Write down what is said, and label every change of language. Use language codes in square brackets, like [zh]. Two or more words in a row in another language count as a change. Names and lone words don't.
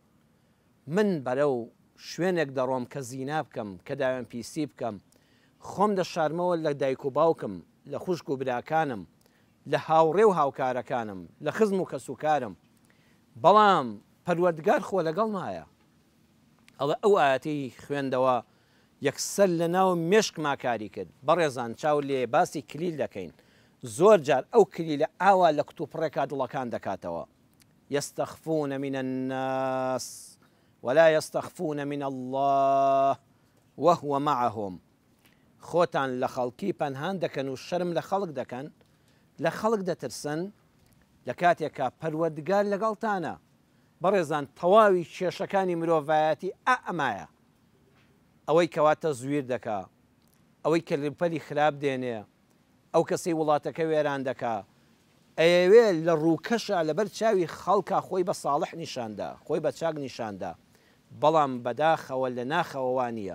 [ckb] من بەرەو شوێنێک دەڕۆم کە زینا بکەم، کە داوێن پیسی بکەم، خۆم دەشارمەوە لە دایک و باوکم، لە خوشک و براکانم، لە هاوڕێ و هاوکارەکانم، لە خزم و کەسوکارم، بەڵام پەروەردگار خۆ لەگەڵ مایە. ئەڵێ ئەو ئاەتەی خوێندەوە یەکسەر لە ناو مێشکما کاری کرد. بەڕێزان چاو لێ باسی کلیل دەکەین، زۆر جار ئەو کلیلە ئاوا لە کتوپڕێکا دڵەکان دەکاتەوە. [ar] يستخفون من الناس ولا يستخفون من الله وهو معهم. [ckb] خۆتان لە خەڵکی پەنهان دەکەن و شەرم لە خەڵک دەکەن، لە خەڵک دەترسن لە کاتێکە پەروەردگار لەگەڵتانە. بەڕێزان تەواوی کێشەکانی مرۆڤایەتی ئەمایە، ئەوەی کەواتە زویر دەکا، ئەوەی کەلپەلی خراپ دێنێ، ئەو کەسەی وڵاتەکە وێران دەکا، ئەوێ لە ڕووکەشە لەبەر چاوی خەڵکە خۆی بە ساڵح نیشاندا، خۆی بە چاک نیشاندا، بەڵام بەداخەوە لە ناخەوەوانە.